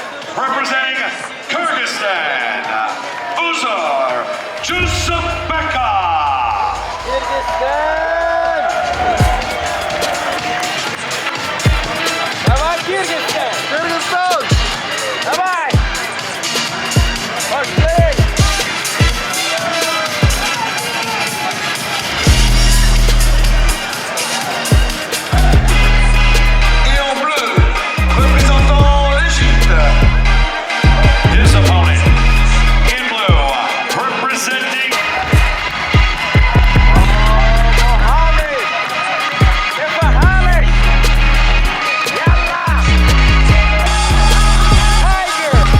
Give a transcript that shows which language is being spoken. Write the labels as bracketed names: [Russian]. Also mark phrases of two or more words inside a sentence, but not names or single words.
[English] representing Kyrgyzstan, Uzur, Jusupbekov. Kyrgyzstan! [Russian] Давай, Кыргызстан! Кыргызстан! Давай! Пошли! [French] Et en bleu, représentant l'Égypte. [English] His opponent in blue, representing Mohammed! Kepa Halek! Yalla! Tiger!